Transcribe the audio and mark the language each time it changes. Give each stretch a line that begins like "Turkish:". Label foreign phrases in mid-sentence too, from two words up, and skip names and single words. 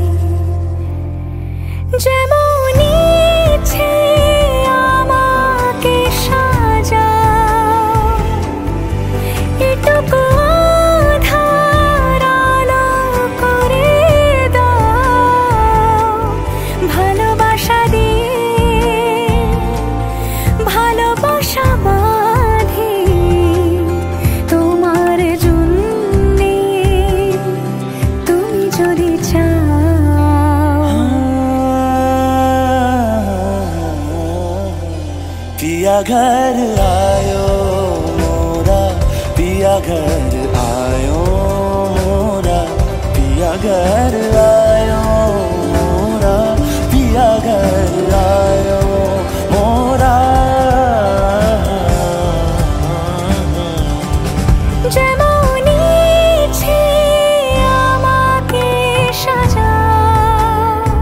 Bangla: যেমন ইচ্ছে আমাকে সাজাও, এটুকু আধার আলো করে দাও। ভালোবাসা দিয়ে ভালোবাসা বাঁধি তোমার জন্যে, তুমি যদি চাও।
Hindi: पिया घर आयो मोरा, पिया घर आयो मोरा, पिया घर आयो मोरा, पिया घर आयो मोरा।
Bangla: যেমন ইচ্ছে আমাকে সাজাও,